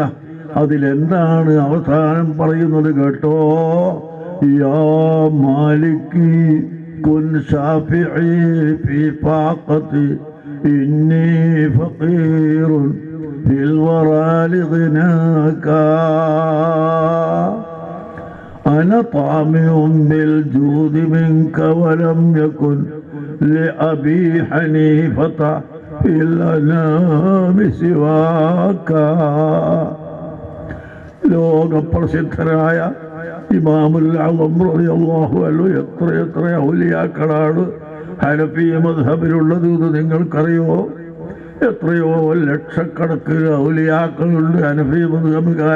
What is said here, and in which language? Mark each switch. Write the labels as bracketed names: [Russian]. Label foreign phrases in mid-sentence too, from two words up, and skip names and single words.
[Malayalam] അതിലെന്താണ് അവസാനം പറയുന്നത് കേട്ടോ? [Arabic] يا مالكي كن شافعي في فاقتي إني فقير في الورى لغناك أنا طامع بالجود منك ولم يكن لأبي حنيفة في الأنام سواك. [Malayalam] ലോകപ്രസിദ്ധരായ ഇമാമുൽ അഅ്ലം [Arabic] رضي الله عنه [Malayalam] എത്ര ഔലിയാക്കളാണ് ഹനഫി മദ്ഹബിലുള്ളത് എന്ന് നിങ്ങൾക്കറിയോ? എത്രയോ ലക്ഷക്കണക്കിന് ഔലിയാക്കളുണ്ട് ഹനഫി മദ്ഹബുകാർ.